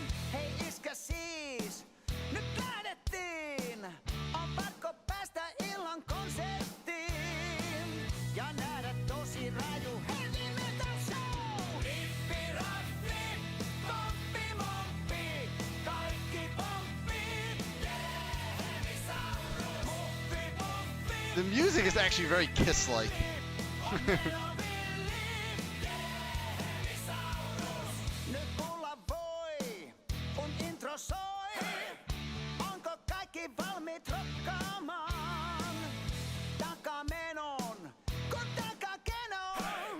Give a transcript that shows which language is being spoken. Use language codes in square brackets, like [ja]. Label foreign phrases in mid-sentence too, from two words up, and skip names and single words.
[fi] Hei iskä siis, nyt lähdettiin, on pakko päästä illan konserttiin. Ja nähdä tosi raju [en] heavy metal show. [fi] Rippi rappi, pomppi momppi, kaikki pomppii. Heavy Saurus, muppi pomppii. [en] The music is actually very Kiss-like. [fi] Nyt kuulla voi, kun intro soi. Onko kaikki valmiit rokkaamaan? Takamenon, kun takakenon.